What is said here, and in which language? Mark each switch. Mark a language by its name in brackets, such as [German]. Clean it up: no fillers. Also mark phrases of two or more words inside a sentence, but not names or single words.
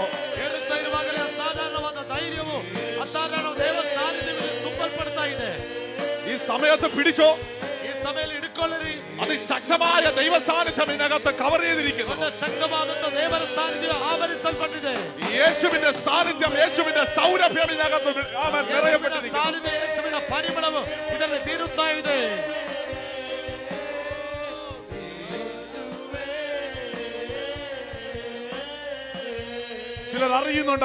[Kannada] ಹೇಳುತ್ತಾ ಇರುವಾಗಲೇ ಅಸಾಧಾರಣವಾದ ಧೈರ್ಯವು, ಅಸಾಧಾರಣ ದೇವ ಸಾನ್ನಿಧ್ಯವು ತುಂಬಲ್ಪಡ್ತಾ ಇದೆ. [Malayalam] ഈ സമയത്ത് പിടിച്ചോ, [Kannada] ಈ ಸಮಯದಲ್ಲಿ ಹಿಡ್ಕೊಳ್ಳಿರಿ. [Malayalam] അതിശക്തമായ ദൈവ സാന്നിധ്യം ഇതിനകത്ത് കവർ ചെയ്തിരിക്കുന്നു. [Kannada] ಶಕ್ತವಾದಂತ ದೇವರ ಸಾನ್ನಿಧ್ಯ ಆವರಿಸಲ್ಪಟ್ಟಿದೆ. [Malayalam] യേശുവിന്റെ സാന്നിധ്യം, യേശുവിന്റെ സൗരഭ്യം ഇതിനകത്ത് നിറയപ്പെട്ടിരിക്കുന്നു. [Kannada] ಸಾನ್ನಿಧ್ಯ, ಯೇಸುವಿನ ಪರಿಮಳವು ಇದರಲ್ಲಿ ಬೀರುತ್ತಾ ಇದೆ. [Malayalam] ചിലർ അറിയുന്നുണ്ട്,